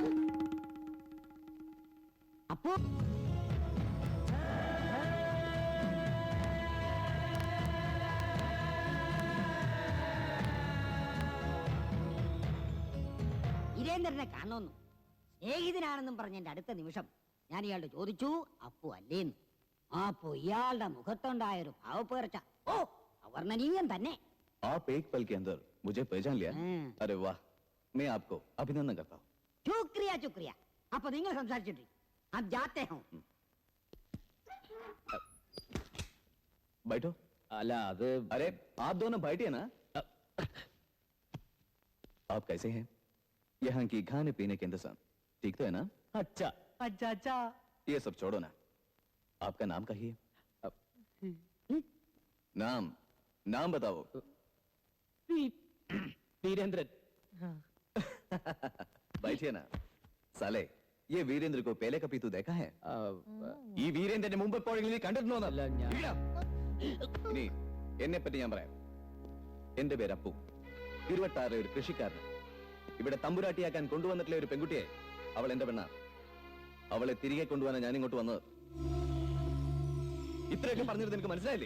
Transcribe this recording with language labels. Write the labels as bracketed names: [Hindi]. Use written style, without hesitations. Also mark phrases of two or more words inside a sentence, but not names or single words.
[Malayalam] അപ്പു വീരേന്ദ്രനെ കാണുന്നു, സ്നേഹിതനാണെന്നും പറഞ്ഞ എന്റെ അടുത്ത നിമിഷം ഞാൻ ഇയാളുടെ ചോദിച്ചു, അപ്പു അല്ലേന്ന്. അപ്പോ ഇയാളുടെ മുഖത്തുണ്ടായൊരു ഭാവപ്പേർച്ച ഓ അവർണ്ണനീയം തന്നെ. [Hindi] आप एक पल के अंदर मुझे पहचान लिया? अरे वाह, मैं आपको अभिनंदन करता हूँ. शुक्रिया शुक्रिया. [Malayalam] അപ്പൊ നിങ്ങൾ സംസാരിച്ചിട്ട് [Hindi] अब जाते हैं. बैठो. [Malayalam] അല്ല അത് [Hindi] अरे आप दोनों बैठिए ना. आप कैसे हैं? यहाँ की खाने पीने के इंतजाम ठीक तो है ना? അച്ഛാ अच्छा अच्छा, ये सब छोड़ो ना, आपका नाम कहिए. नाम नाम बताओ. [Malayalam] വീരേന്ദ്രൻ. [Hindi] बैठिए ना. साले, ये वीरेंद्र को पहले कभी तू देखा है? [Malayalam] ഈ വീരേന്ദ്രന്റെ മുമ്പ് എപ്പോഴെങ്കിലും നീ കണ്ടിട്ടുണ്ടോ? അല്ല, ഇനി എന്നെ പറ്റി ഞാൻ പറയാം. എന്റെ പേര് അപ്പു. 26 ഒരു കൃഷിക്കാരൻ. ഇവിടെ തമ്പുരാട്ടിയാക്കാൻ കൊണ്ടുവന്നിട്ടുള്ള ഒരു പെൺകുട്ടിയെ, അവൾ എന്റെ പെണ്ണ. അവളെ തിരികെ കൊണ്ടുപോകാൻ ഞാൻ ഇങ്ങോട്ട് വന്നത്. ഇത്രയൊക്കെ പറഞ്ഞിട്ട് നിനക്ക് മനസ്സിലായില്ലേ?